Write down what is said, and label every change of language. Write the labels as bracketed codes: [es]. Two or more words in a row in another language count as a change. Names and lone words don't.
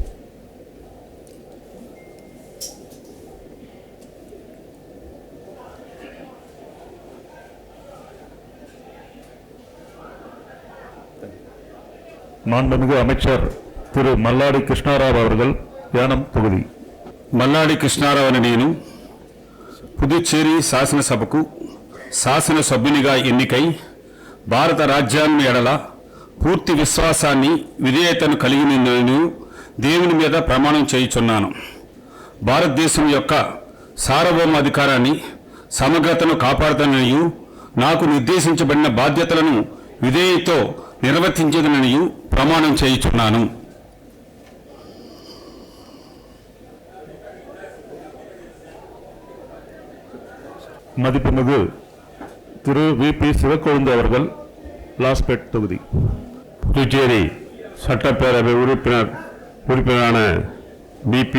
[ta] மாண்புமிகு அமைச்சர் திரு மல்லாடி கிருஷ்ணாராவ் அவர்கள் యానం தொகுதி. [te] మల్లాడి కృష్ణారావు నేను పుదుచ్చేరి శాసనసభకు శాసనసభ్యునిగా ఎన్నికై భారత రాజ్యాంగం ఎడల పూర్తి విశ్వాసాన్ని విధేయతను కలిగి నేను దేవుని మీద ప్రమాణం చేయుచున్నాను. భారతదేశం యొక్క సార్వభౌమ అధికారాన్ని సమగ్రతను కాపాడుతాననియు నాకు నిర్దేశించబడిన బాధ్యతలను విధేయతతో నిర్వర్తించేదననియు ప్రమాణం చేయుచున్నాను. [ta] மதிப்புமிகு திரு வி.பி. சிவக்கொழுந்து அவர்கள் லாஸ்பேட் தொகுதி. புதுச்சேரி சட்டப்பேரவை உறுப்பினரான பி.பி.